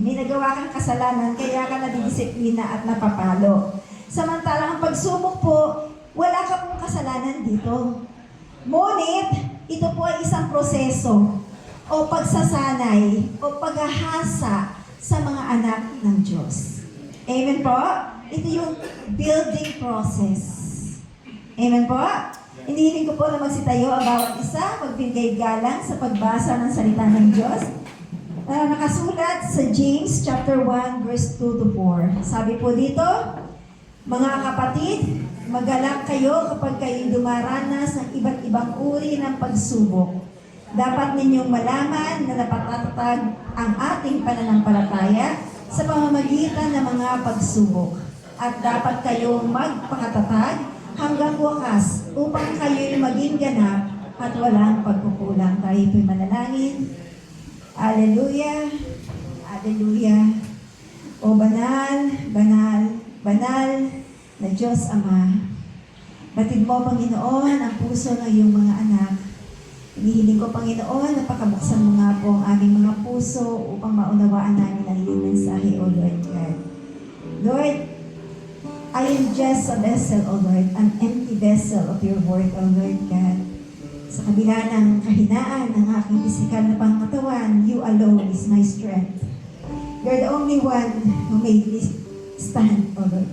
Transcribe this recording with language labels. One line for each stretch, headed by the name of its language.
Filipino: May nagawa kang kasalanan, kaya ka nadidisiplina at napapalo. Samantalang ang pagsubok po, wala ka pong kasalanan dito. Ngunit, ito po ay isang proseso o pagsasanay o paghahasa sa mga anak ng Diyos. Amen po? Ito yung building process. Amen po? Inihiling ko po na magsitayo ang bawat isa, magbigay galang sa pagbasa ng salita ng Diyos. Nakasulat sa James chapter 1 verse 2 to 4. Sabi po dito, mga kapatid, magalak kayo kapag kayo dumaranas ng iba't ibang uri ng pagsubok. Dapat ninyong malaman na napatatag ang ating pananampalataya sa pamamagitan ng mga pagsubok. At dapat kayong magpakatatag hanggang wakas upang kayo'y maging ganap at walang pagkukulang. Tayo po'y manalangin. Alleluia, Alleluia. O banal, banal, banal na Diyos Ama. Batid mo, Panginoon, ang puso ng iyong mga anak. Hinihiling ko, Panginoon, na pakabuksan mo nga po ang aming mga puso upang maunawaan namin ang iyong mensahe, O Lord God.
English: Lord, I am just a vessel, O Lord, an empty vessel of your word, O Lord God.
Filipino: Sa kabila ng kahinaan ng aking pisikal na pangkatawan, you alone is my strength.
English: You're the only one who made me stand, O Lord.